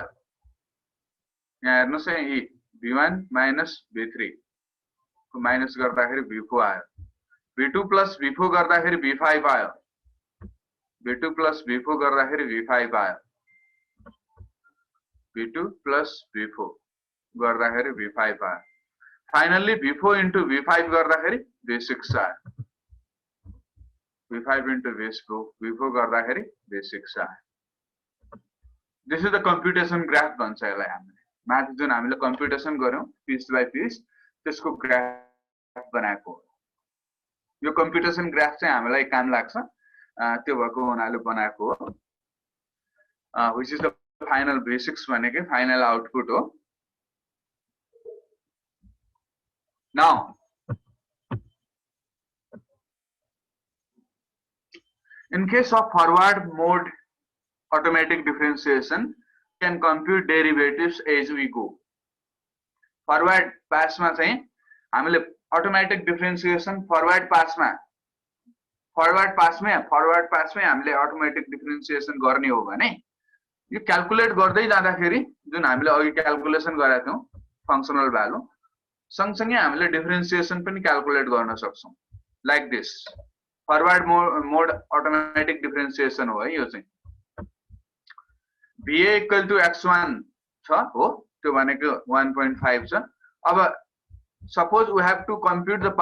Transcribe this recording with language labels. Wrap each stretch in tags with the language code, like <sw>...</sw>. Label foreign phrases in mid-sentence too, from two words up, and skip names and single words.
<ne>यहाँ हेर्नुस् है,</ne> <en>V1 minus V3</en> <ne>को माइनस गर्दाखेरि V4 आयो।</ne> <en>V2 plus V4</en> <ne>गर्दाखेरि V5 आयो।</ne> <en>V2 plus V4</en> <ne>गर्दाखेरि V5 आयो।</ne> <en>v2 plus v4</en> <ne>गर्दाखेरि v5 आयो फाइनली</ne> <en>v4 into v5</en> <ne>गर्दाखेरि v6 आयो</ne> <en>v5 into</en> <ne>v4 गर्दाखेरि v6 आयो</ne> <en>this is the computation graph</en> <ne>भन्छ यसलाई हामीले म्याथ जुन हामीले कम्प्युटेसन गर्यौं</ne> <en>piece by piece</en> <ne>त्यसको ग्राफ बनाएको हो यो</ne> <en>computation graph</en> <ne>चाहिँ हामीलाई काम लाग्छ त्यो भएको हुनाले बनाएको हो</ne> <en>which is the final v6</en> <ne>भनेकै</ne> <en>final output</en> <ne>हो</ne> <en>now in case of forward mode automatic differentiation can compute derivatives as we go forward pass</en> <ne>मा चाहिँ हामीले</ne> <en>automatic differentiation forward pass</en> <ne>मै हामीले automatic differentiation गर्ने हो भने यो क्याल्कुलेट गर्दै जाँदाखेरि जुन हामीले अघि क्याल्कुलेसन गरेका थियौं</ne> <en>functional value</en> <ne>सँगसँगै हामीले डिफरेन्सिएसन पनि क्याल्कुलेट गर्न सक्छौं</ne> <en>like this forward mode automatic differentiation</en> <ne>हो है यो चाहिँ</ne> <en>va equal to x1</en> <ne>छ हो त्यो भनेको 1.5 छ अब</ne> <en>suppose we have to compute the</en>